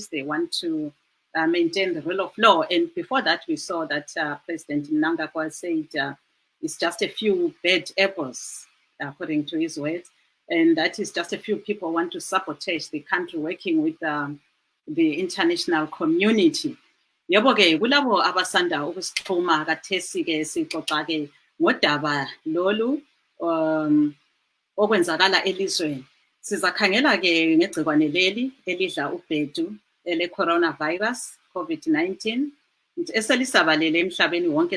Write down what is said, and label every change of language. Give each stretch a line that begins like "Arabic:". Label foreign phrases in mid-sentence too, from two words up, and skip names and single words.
English: They want to maintain the rule of law. And before that, we saw that President Mnangagwa said it's just a few bad apples, according to his words. And that is just a few people want to sabotage the country, working with the international community.
North Ndebele: Yebo-ke kulabo abasanda ukusixhuma kathesi-ke sixoxa-ke ngodaba lolu okwenzakala elizweni. Sizakhangela-ke ngegciwane leli elidla ubhedu ele-coronavirus, COVID-19, eselisabalele emhlabeni wonke.